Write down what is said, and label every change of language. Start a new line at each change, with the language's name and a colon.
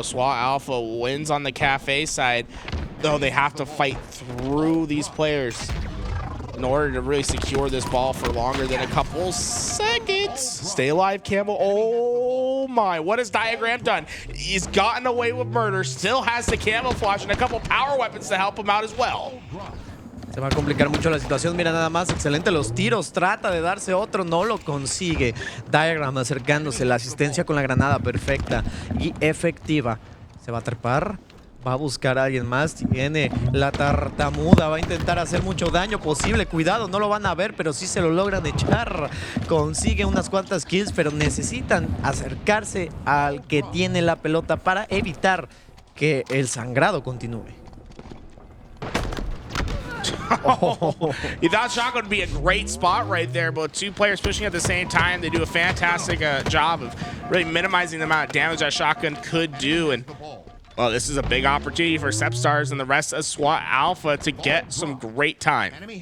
English: SWAT Alpha wins on the cafe side, though they have to fight through these players in order to really secure this ball for longer than a couple seconds. Stay alive, Campbell. Oh my, what has Diagram done? He's gotten away with murder, still has the camouflage and a couple power weapons to help him out as well.
Spanish: Se va a complicar mucho la situación. Mira nada más, excelente los tiros. Trata de darse otro, no lo consigue. Diagram acercándose, la asistencia con la granada perfecta y efectiva. Se va a trepar, va a buscar a alguien más. Tiene la tartamuda, va a intentar hacer mucho daño posible. Cuidado, no lo van a ver, pero sí se lo logran echar. Consigue unas cuantas kills, pero necesitan acercarse al que tiene la pelota para evitar que el sangrado continúe. Oh.
English: You thought shotgun would be a great spot right there, but 2 players pushing at the same time. They do a fantastic job of really minimizing the amount of damage that shotgun could do. And well, this is a big opportunity for Sepstars and the rest of SWAT Alpha to get some great time.